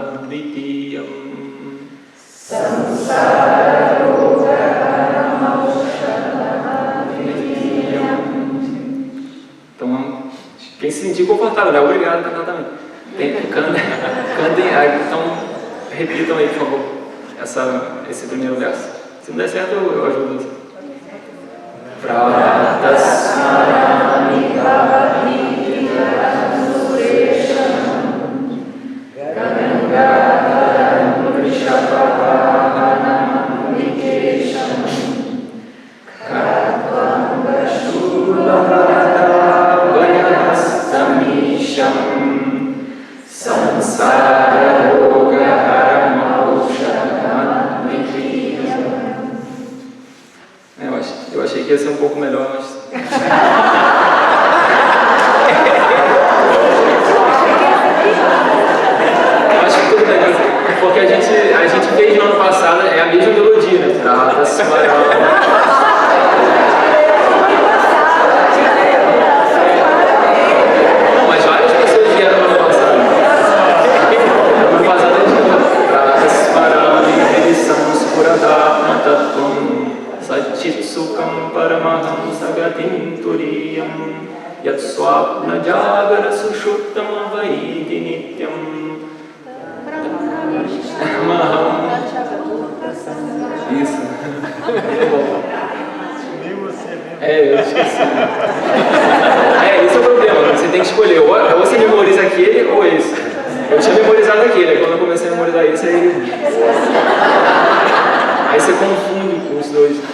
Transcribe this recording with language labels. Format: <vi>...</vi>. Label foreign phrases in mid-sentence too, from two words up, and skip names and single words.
<sa>Advitiyam.</sa> <pt>Então, quem se sentir confortável, né? Obrigado a cantar também. Cantem, então repitam aí, por favor, esse primeiro verso. Se não der certo, eu ajudo.</pt> <sa>प्रातस्मरामि भवदित अनुरेशम् गङ्गाधरम् वृषपवाहनम् विकेशम् खट्वाङ्ग शूलभदभयस्तमीशम् संसार रोगहरम् औषधम् विकेशम्.</sa> <pt>Eu achei que ia ser um pouco melhor, mas... Eu acho que tudo bem, porque a gente fez no ano passado, é a mesma melodia, né? Não, mas várias pessoas vieram no ano passado. No ano passado a gente</pt> <sa>सच्चित्सुखम् परमहम् सगतिम् तुरीयम् यत्स्वप्न जागर सुषुत्तम् वैति नित्यम् महम्.</sa> <pt>Isso. Eu esqueci. Esse é o problema. Você tem que escolher. Ou você memoriza aquele ou esse. Eu tinha memorizado aquele. Quando eu comecei a memorizar esse, aí você confunde com os dois.</pt>